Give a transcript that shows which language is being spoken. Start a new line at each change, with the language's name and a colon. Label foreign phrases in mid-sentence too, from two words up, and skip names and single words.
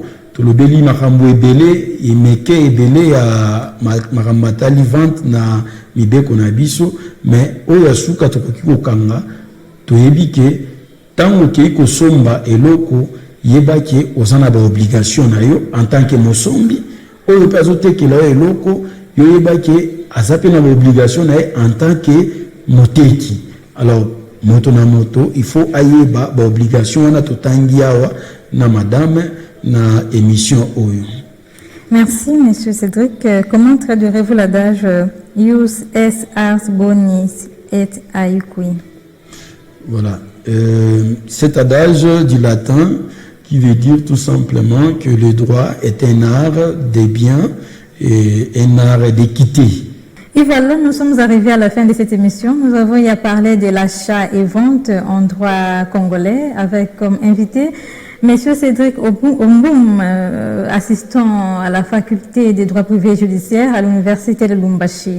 Lingala: Tolobeli makambo ebele imeke ebele ya makambo atali vente na mibeko na biso, mais oyo asuka tokoki kokanga toyebi ke tango kei kosomba eloko yebaki ozana ba obligation na yo
French: en tant que
Lingala: mosombi, oyo pe azotekela yo eloko yo yebaki azape na ba obligation na ye
French: en tant que
Lingala: moteki. Alors moto na moto
French: il faut
Lingala: ayeba ba obligation wana totangi awa na madame na émission oyo.
French: Merci, Monsieur Cédric. Comment traduirez-vous l'adage
Latin: Ius es ars bonis et aequi?
French: Voilà. Cet adage du latin qui veut dire tout simplement que le droit est un art des biens et un art d'équité. Et voilà, nous sommes arrivés à la fin de cette émission. Nous avons y à parler de l'achat et vente en droit congolais avec comme invité Monsieur Cédric Omboum, assistant à la faculté des droits privés et judiciaires à l'université de Lubumbashi.